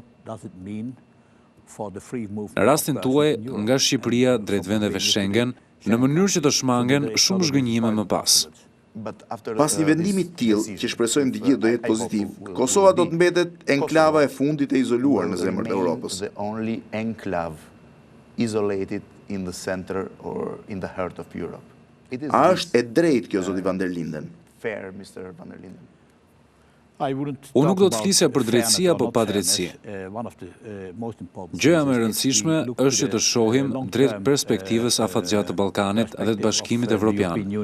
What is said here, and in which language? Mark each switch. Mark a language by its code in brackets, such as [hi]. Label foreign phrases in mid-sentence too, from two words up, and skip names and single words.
[sq] Në rastin tuaj, nga Shqipëria drejt vendeve Schengen, në mënyrë që të shmangen shumë zhgënjime më pas. Pas një vendimi të tillë, që shpresojmë të gjithë do jetë pozitiv, Kosova do të mbetet enklava e fundit e izoluar në zemër të Europës. [en] In the center or in the heart of Europe. [sq] A është e drejtë kjo, Zoti Van der Linden? [en] Fair, Mr. Van der Linden. [sq] Unë nuk do të flisja për drejtësi apo pa drejtësi. Gjëja më e rëndësishme është që të shohim drejt perspektivës afatgjatë të Ballkanit dhe të Bashkimit Evropian.